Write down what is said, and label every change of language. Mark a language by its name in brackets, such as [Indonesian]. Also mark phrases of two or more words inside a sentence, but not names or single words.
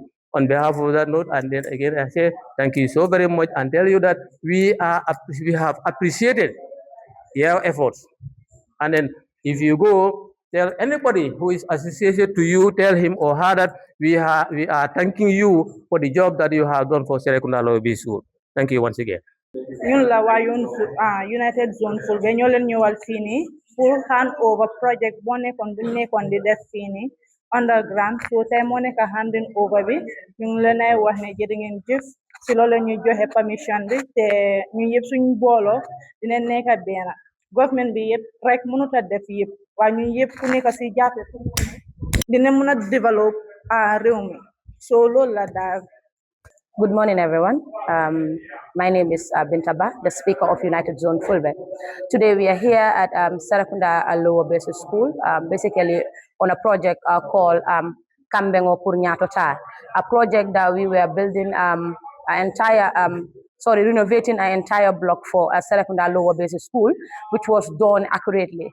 [English] On behalf of that note, and then again I say thank you so very much and tell you that we have appreciated your efforts. And then if you go tell anybody who is associated to you, tell him or her that we are thanking you for the job that you have done for Serrekunda Lower Basic School. Thank you once again. [Wolof] ñun la waa United Zone Fulbe ñoo leen ñëwal fii nii pour [English] hand over project [Wolof] boo nekkoon bu nekkoon di def fii nii underground so tey moo nekk [English] handing over [Wolof] bi ñu ngi leen ay wax ne jërë ngeen jëf si loolu la ñuy joxe permission bi te ñu yëpp suñu booloo dina nekk benn government bi yëpp rek mënut a def yëpp waaye ñu yëpp ku nekk si jàppe dina mën a dévelop réew mi so loolu la daal. [English] Good morning, everyone. My name is Bintaba, the Speaker of United Zone Fulbe. Today we are here at Serrekunda Lower Basic School, basically on a project called Kambengo Purnyatota, a project that we were building renovating an entire block for Serrekunda Lower Basic School, which was done accurately.